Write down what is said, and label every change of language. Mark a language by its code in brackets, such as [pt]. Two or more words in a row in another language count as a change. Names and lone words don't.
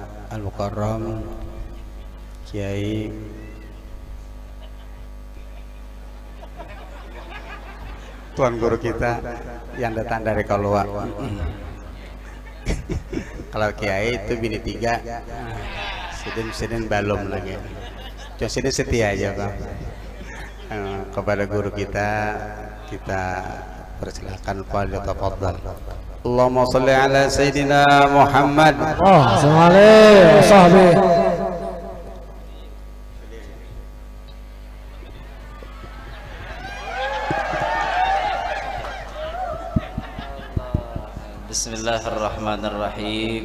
[id] Al-Mukarram Kiai Tuan Guru kita yang datang dari keluar. [bjn] Kalau Kiai itu bini 3, sidin balum lagi. Cuma sidin setia aja Bang. Kepada guru kita persilakan Fadil tafadhal. [ar] اللهم صل على سيدنا محمد. صلى الله عليه وسلم. بسم الله الرحمن الرحيم.